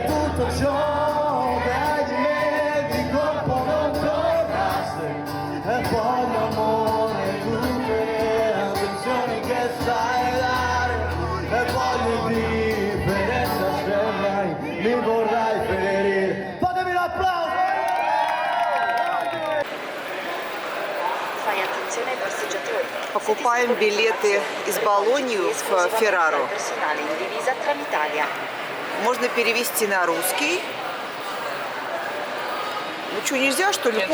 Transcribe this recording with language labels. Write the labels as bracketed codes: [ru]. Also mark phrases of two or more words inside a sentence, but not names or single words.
[it] tutto ciò che hai di me di colpo non tornasse e poi l'amore tutte le attenzioni che sai dare e voglio differenza se mai mi vorrai ferire. Fatemi un applauso! [ru] Покупаем билеты из Болоньи в Феррару. Можно перевести на русский. Ну что, нельзя, что ли?